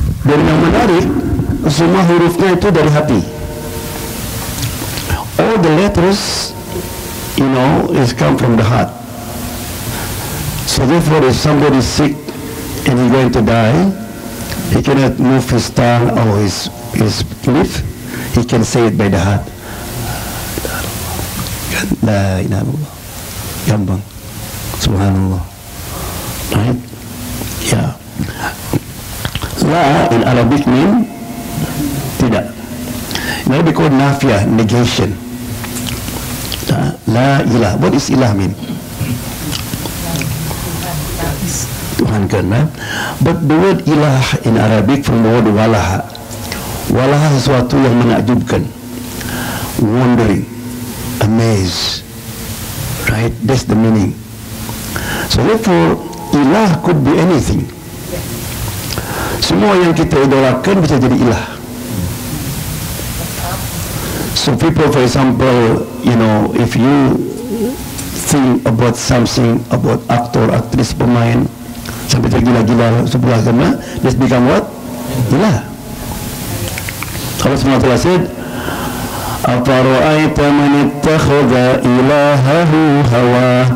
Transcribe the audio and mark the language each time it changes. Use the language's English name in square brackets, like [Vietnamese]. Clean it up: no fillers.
[Indonesian] Arabic, semua hurufnya itu dari hati. [English] All the letters, is come from the heart. So therefore, if somebody is sick and he's going to die, he cannot move his tongue or his lip. He can say it by the heart. [Arabic] La ilaha illallah. Gampang. Subhanallah. [English] Right? Yeah. La in Arabic mean tidak. Now we call nafiyah, negation. La ilah. What is ilah mean? [Indonesian] Tuhan kan? [English] But the word ilah in Arabic from the word walaha. Walaha [Indonesian] sesuatu yang menakjubkan, [English] wondering, amazed. Right? That's the meaning. So therefore, ilah could be anything. [Indonesian] Semua yang kita idolakan bisa jadi ilah. [English] So people, for example, if you think about something, about actor, aktris, pemain, [Indonesian] sampai tergila-gila sebelah agama, [English] this become what? Ilah. [Arabic] Allah SWT said, "Afara'aita man ittakhadha ilahahu hawa."